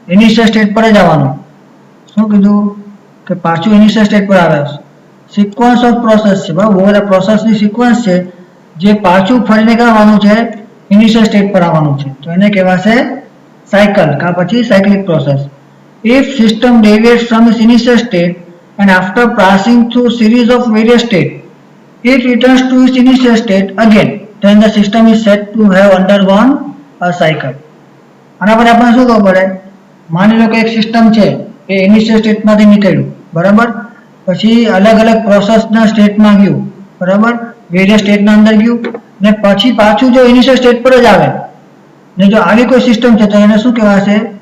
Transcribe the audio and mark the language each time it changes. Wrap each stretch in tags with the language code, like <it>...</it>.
<gu>Initial state પર જ આવવાનું. શું કીધું? કે પાછું ઇનિશિયલ સ્ટેટ પર આવે. સિક્વન્સ ઓફ પ્રોસેસ છે, બરાબર. બહુ બધા પ્રોસેસની સિક્વન્સ છે જે પાછું ફરીને આવવાનું છે? ઇનિશિયલ સ્ટેટ પર આવવાનું છે. તો એને કહેવાશે સાયકલ, કા પછી cyclic process.</gu> <en>If system deviates from its initial state and after passing through series of various states, it returns to its initial state again, then the system is said to have undergone a cycle.</en> <gu>આના પર આપણે શું ખબર પડે? માની લો કે એક system છે એ ઇનિશિયલ સ્ટેટમાંથી નીકળ્યું, બરાબર. પછી અલગ અલગ પ્રોસેસના સ્ટેટમાં ગયું, બરાબર. વેરિયસ સ્ટેટના અંદર ગયું ને પછી પાછું જો ઇનિશિયલ સ્ટેટ પર જ આવે ને જો આવી કોઈ સિસ્ટમ છે તો એને શું કહેવાશે?</gu>